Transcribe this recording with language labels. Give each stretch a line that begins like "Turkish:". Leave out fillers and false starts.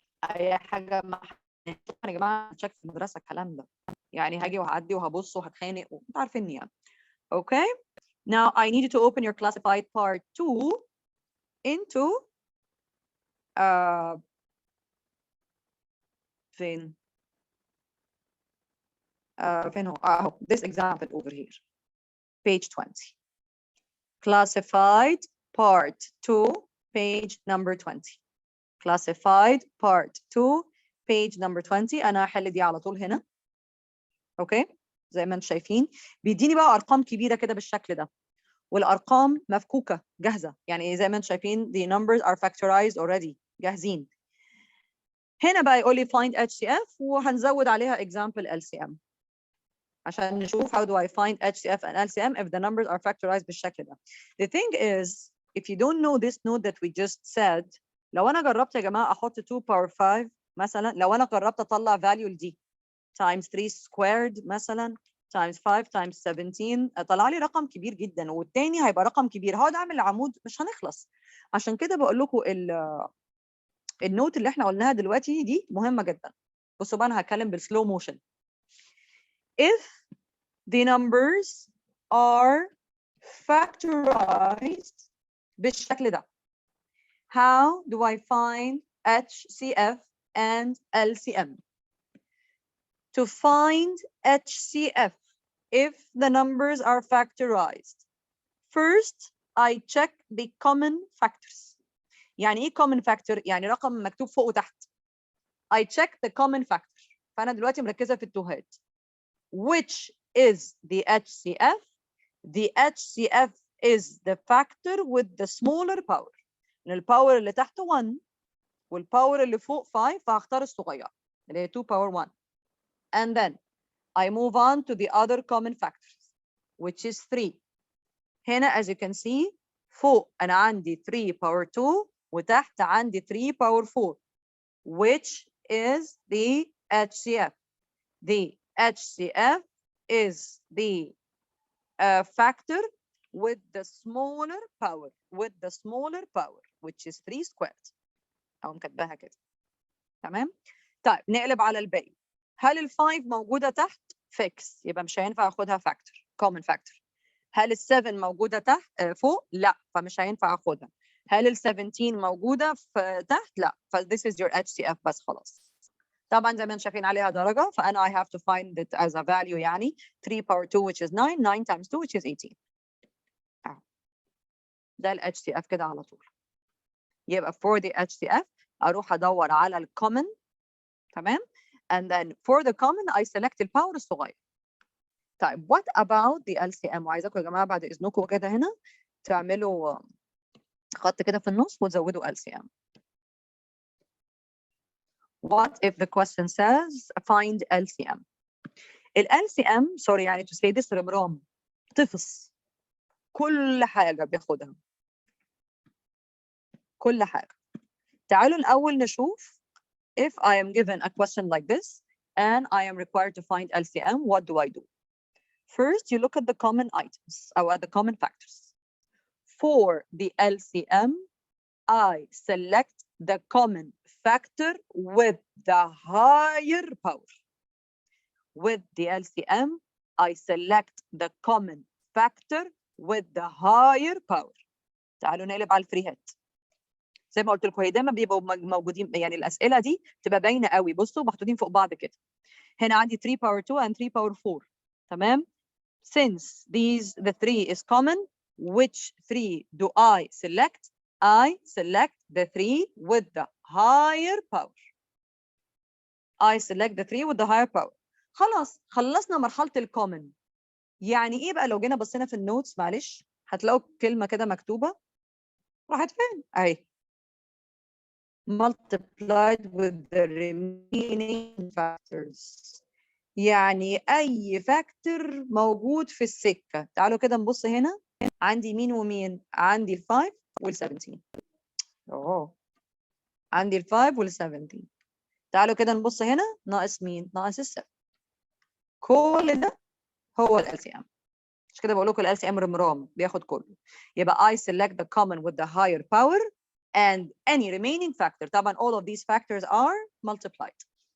Arabic: اي حاجه ما يا جماعه تشيك في المدرسه الكلام ده. يعني هاجي وهعدي وهبص وهتخانق وانتوا عارفيني يعني.
English: Okay? Now I need you to open your classified part 2 into
Arabic: فين هو اهو
English: this example over here page 20 classified part 2 page number 20 classified part 2 page number 20
Arabic: انا هحل دي على طول هنا. اوكي زي ما انتم شايفين بيديني بقى ارقام كبيره كده بالشكل ده والارقام مفكوكه جاهزه يعني زي ما انتم شايفين
English: the numbers are factorized already
Arabic: جاهزين. هنا بقى يقول لي
English: find HCF
Arabic: وهنزود عليها
English: example LCM
Arabic: عشان نشوف
English: how do I find HCF and LCM if the numbers are factorized
Arabic: بالشكل ده.
English: The thing is if you don't know this note that we just said
Arabic: لو انا جربت يا جماعه احط 2 power 5 مثلا لو انا جربت اطلع value دي
English: times 3 squared
Arabic: مثلا
English: times 5 times 17
Arabic: طلع لي رقم كبير جدا والتاني هيبقى رقم كبير هقعد اعمل عمود مش هنخلص. عشان كده بقول لكم النوت اللي احنا قلناها دلوقتي دي مهمه جدا. بصوا بقى انا هتكلم بالسلو موشن.
English: if the numbers are factorized
Arabic: بالشكل ده,
English: how do I find HCF and LCM? To find HCF if the numbers are factorized, first I check the common factors.
Arabic: يعني ايه common factor؟ يعني رقم مكتوب فوق وتحت.
English: I check the common factor.
Arabic: فأنا دلوقتي مركزة في التوهات.
English: Which is the HCF? The HCF is the factor with the smaller power.
Arabic: الباور اللي تحت 1 والباور اللي فوق 5, فهختار الصغير اللي هي 2 power 1.
English: And then I move on to the other common factors, which is 3. هنا as you can see
Arabic: فوق أنا عندي
English: 3 power 2
Arabic: وتحت عندي
English: 3 power 4, which is the HCF. The HCF is the factor with the smaller power, which is 3 squared.
Arabic: أو مكتباها كده. تمام؟ طيب نقلب على الباقي. هل ال 5 موجودة تحت؟ فيكس، يبقى مش هينفع آخدها فاكتور، common factor. هل ال 7 موجودة تحت فوق؟ لا، فمش هينفع آخدها. هل ال 17 موجودة في تحت؟ لا، ف
English: this is your HCF
Arabic: بس خلاص. طبعا زي ما انتم شايفين عليها درجة، فأنا
English: I have to find it as a value يعني 3 power 2 which is 9, 9 times 2 which is 18.
Arabic: ده ال HCF كده على طول. يبقى
English: for the HCF
Arabic: أروح أدور على ال common.
English: تمام؟ and then for the common I select
Arabic: الباور الصغير. طيب
English: what about the LCM؟
Arabic: وعايزاكم يا جماعة بعد إذنكم كده هنا تعملوا خط كده في النص وتزودوا LCM.
English: What if the question says find LCM؟ ال LCM sorry يعني to say this
Arabic: رمرام طفص كل حاجة
English: بياخدها، كل حاجة. تعالوا الأول نشوف if I am given a question like this and I am required to find LCM, what do I do? First, you look at the common items or at the common factors. For the LCM, I select the common factor with the higher power. With the LCM, I select the common factor with the higher power.
Arabic: تعالوا نقلب على الفري هات. زي ما قلت لكم هي دايما بيبقوا موجودين، يعني الاسئله دي تبقى باينه قوي. بصوا محطوطين فوق بعض كده. هنا عندي
English: 3 power 2 and 3 power 4. تمام؟ Since the 3 is common, which 3 do I select? I select the 3 with the higher power. I select the 3 with the higher power.
Arabic: خلاص خلصنا مرحلة الكومن. يعني ايه بقى لو جينا بصينا في النوتس معلش هتلاقوا كلمة كده مكتوبة راحت فين؟ اهي.
English: multiplied with the remaining factors.
Arabic: يعني أي فاكتور موجود في السكة. تعالوا كده نبص هنا عندي مين ومين؟ عندي ال 5 وال 17. عندي ال 5 وال 17. تعالوا كده نبص هنا ناقص مين؟ ناقص ال 7. كل ده هو ال LCM. مش كده بقول لكم ال LCM رمرام بياخد كله.
English: يبقى I select the common with the higher power and any remaining factor. طبعا all of these factors are multiplied.